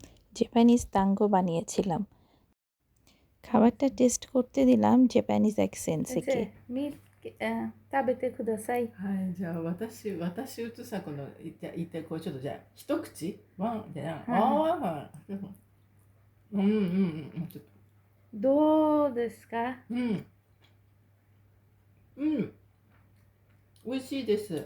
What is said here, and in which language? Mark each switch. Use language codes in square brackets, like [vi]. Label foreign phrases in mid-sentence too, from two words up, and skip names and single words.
[bn] জাপানিজ তাঙ্গো বানিয়েছিলাম। খাবারটা টেস্ট করতে দিলাম জাপানিজ অ্যাক্সেন্টসকে। [ja] 先生、食べてください。はい、じゃあ私とさ、この言って、こうちょっとじゃあ、一口ワンじゃな、ああ、ちょっと、どうですか？美味しいです。